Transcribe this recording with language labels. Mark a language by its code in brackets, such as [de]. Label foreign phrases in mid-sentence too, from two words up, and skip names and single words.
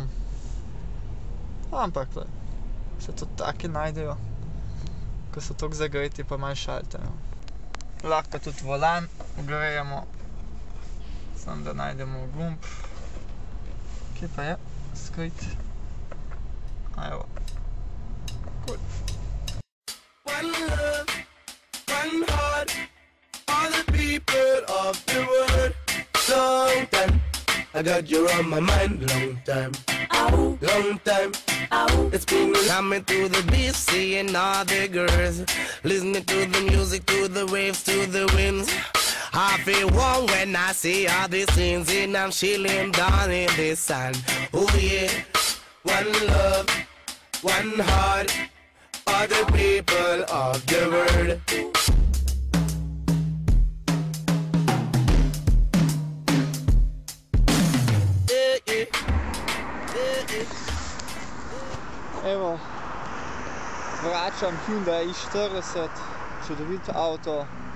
[sl] Ampak, se tudi taki najdejo, ko so toliko zagreti, pa malo šaltajo. Lahko tudi volan ogrejemo, samo da najdemo gumb. Kje pa je? Skrit. Evo. Cool. [en] One heart, all the people of the world. Long time, I got you on my mind. Long time, long time. It's been coming to the beach, seeing all the girls, listening to the music, to the waves, to the winds. I feel warm when I see all these things, and I'm chilling down in the sun. Oh yeah, one love, one heart, all the people of the world. [sl] Evo, vračam Hyundai i40, čudovito avto.